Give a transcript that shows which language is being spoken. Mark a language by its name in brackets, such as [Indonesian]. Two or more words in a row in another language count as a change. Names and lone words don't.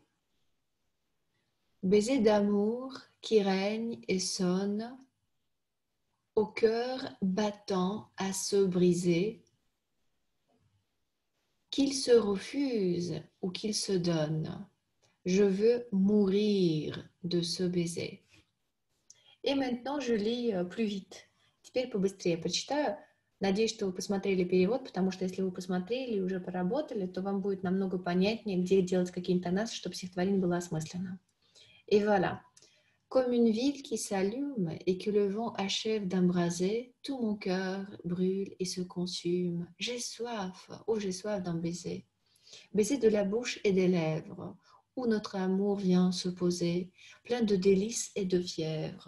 [French] Baiser d'amour qui règne et sonne, au cœur battant à se briser, qu'il se refuse ou qu'il se donne. Je veux mourir de ce baiser. И maintenant, je lis plus vite. [Russian] Теперь побыстрее прочитаю. Надеюсь, что вы посмотрели перевод, потому что если вы посмотрели и уже поработали, то вам будет намного понятнее, где делать какие интонации, чтобы стихотворение было осмысленно. [French] Et voilà. Comme une ville qui s'allume et que le vent achève d'embraser, tout mon cœur brûle et se consume. J'ai soif, oh j'ai soif d'un baiser. Baiser de la bouche et des lèvres, où notre amour vient se poser, plein de délices et de fièvre.